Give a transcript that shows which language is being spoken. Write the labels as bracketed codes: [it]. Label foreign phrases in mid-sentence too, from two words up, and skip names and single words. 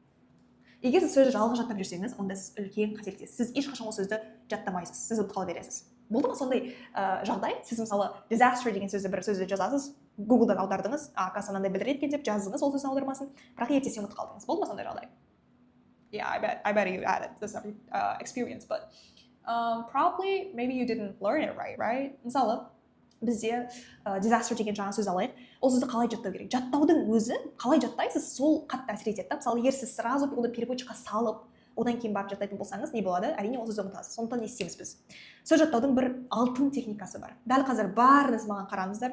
[kk] Егер сіз сөзді жалғыз жаттап жүрсеңіз, онда сіз үлкен қателіктесіз. Сіз ешқашан ол сөзді жаттамайсыз. Сіз ұмытып қала бересіз. Болды ма сондай жағдай? Сіз мысалы disaster деген бір сөзді жазасыз, Google-дан аудардыңыз, оказывается мынандай білдіреді екен деп жаздыңыз ол сөздің аудармасын, бірақ ертесі ұмытып қалдыңыз. Болды ма сондай жағдай? [en] Yeah, I bet you had this experience, but probably maybe you didn't learn it right? [kk] Мысалы, бізде disaster деген жаңа сөз алайық. Ол сөзді қалай жаттау керек? Жаттаудың өзі қалай жаттайсыз, сол қатты әсер етеді. Мысалы, егер сіз сразу оны переводчикқа салып, одан кейін барып жаттайтын болсаңыз, не болады? Әрине ол сөзді ұмытасыз. Сондықтан не істейміз біз? Сөз жаттаудың бір алтын техникасы бар. Дәл қазір барыңыз маған қараңыздар.